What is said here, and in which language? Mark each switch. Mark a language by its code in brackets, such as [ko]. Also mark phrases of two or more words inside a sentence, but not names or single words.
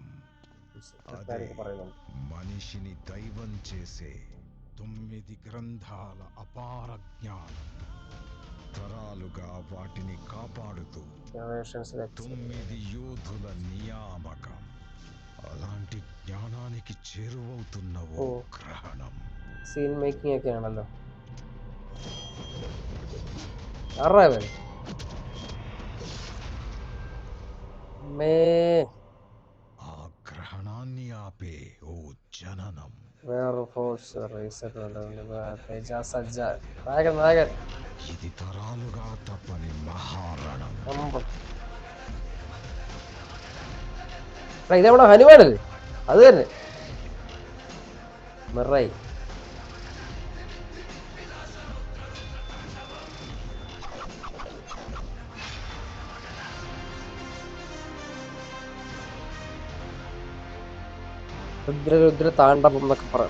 [te] అదే మనిషిని దైవం చేసే 9 గ్రంథాల అపార జ్ఞానం. తరాలుగా వాటిని కాపాడుతూ 9 యోధుల నియామకం. అలాంటి జ్ఞానానికి చేరువవుతున్న ఓ గ్రహణం. [en] scene making [ml] ഒക്കെ ആണല്ലോ. ആറാവൻ [te] ఆ గ్రహణాన్ని ఆపే ఓ జననం. [ml] വേറെ ഫോഴ്സ് തേജ സജ്ജ നായകൻ. [te] ఇది తరాలుగా తప్పని మహారణం. [ml] ഇതെവിടെ ഹനുമാനല്ലേ? അത് തന്നെ. മിറൈ. രുദ്ര താണ്ഡവം എന്നൊക്കെ പറയാം.